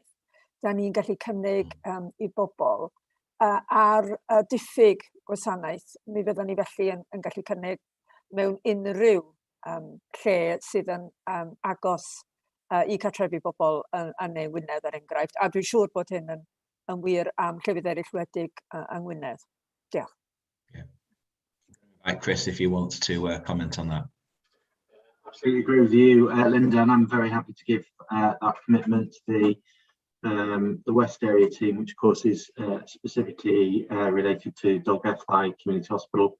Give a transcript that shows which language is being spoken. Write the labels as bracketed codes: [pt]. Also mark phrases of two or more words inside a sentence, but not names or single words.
[cy] Da ni'n gallu cynnig i bobl ar diffyg gwasanaeth, mi fyddwn ni felly yn gallu cynnig mewn unrhyw lle sydd yn agos i cartrefi bobl yn Neu Wynedd er enghraifft, a dwi'n siŵr bod hyn yn wir am llefydd eraill wledig yng Ngwynedd. Diolch. [en] Right, Chris, if you want to comment on that. Absolutely agree with you, Linda, and I'm very happy to give that commitment to the West Area team, which of course is specifically related to Dolgellau Community Hospital.